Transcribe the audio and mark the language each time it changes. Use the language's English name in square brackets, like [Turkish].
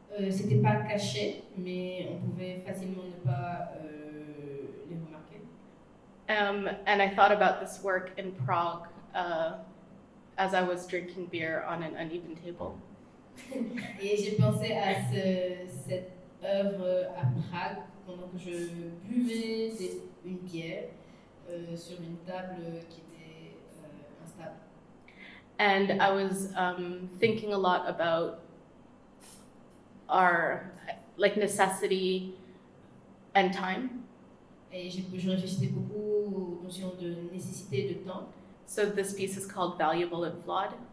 [French] C'était pas caché, mais on pouvait facilement ne pas les remarquer. [English] And I thought about this work in Prague as I was drinking beer on an uneven table. [French] Et j'ai pensé à cette œuvre à Prague pendant que je buvais une bière sur une table qui était instable. [English] And I was thinking a lot about our necessity and time. [French] Et je réfléchissais beaucoup aux notions de nécessité et de temps. [English] So this piece is called Valuable and Flawed.